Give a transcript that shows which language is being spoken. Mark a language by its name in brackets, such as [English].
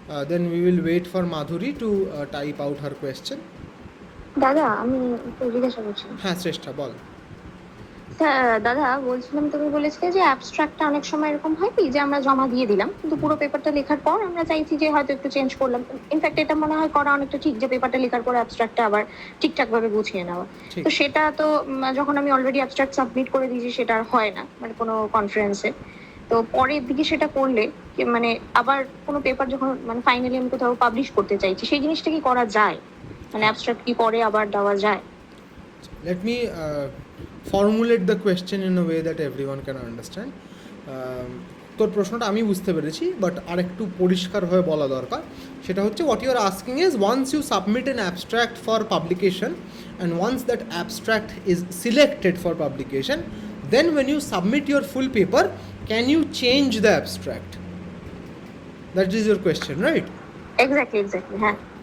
[English] Then we will wait for Madhuri to type out her question. [Bangla] দাদা আমি জিজ্ঞাসা করছি। হ্যাঁ শ্রেষ্ঠা বল। দাদা বলছিলাম, তুমি বলেছিলে যে অ্যাবস্ট্রাক্টটা অনেক সময় এরকম হয় কি যে আমরা জমা দিয়ে দিলাম, কিন্তু পুরো পেপারটা লেখার পর আমরা চাইছি যে হয়তো একটু চেঞ্জ করলাম। ইনফ্যাক্ট এটা মনে হয় করা অনেকটা ঠিক, যে পেপারটা লেখার পর অ্যাবস্ট্রাক্টটা আবার ঠিকঠাক ভাবে গুছিয়ে নেওয়া। তো সেটা তো যখন আমি অলরেডি অ্যাবস্ট্রাক্ট সাবমিট করে দিয়েছি সেটা আর হয় না, মানে কোনো কনফারেন্সে। তো পরের দিকে সেটা করলে মানে আবার কোনো পেপার যখন মানে ফাইনালি আমি কোথাও পাবলিশ করতে চাইছি, সেই জিনিসটা কি করা যায়? মানে অ্যাবস্ট্রাক্ট কি পরে আবার দেওয়া যায়? [English] Let me formulate the question in a way that everyone can understand. [Bangla] তোর প্রশ্নটা আমি বুঝতে পেরেছি, বাট আর একটু পরিষ্কারভাবে বলা দরকার। সেটা হচ্ছে, [English] what you are asking is, once you submit an abstract for publication and once that abstract is selected for publication, then when you submit your full paper, can you change the abstract? That is your question, right? Exactly, huh.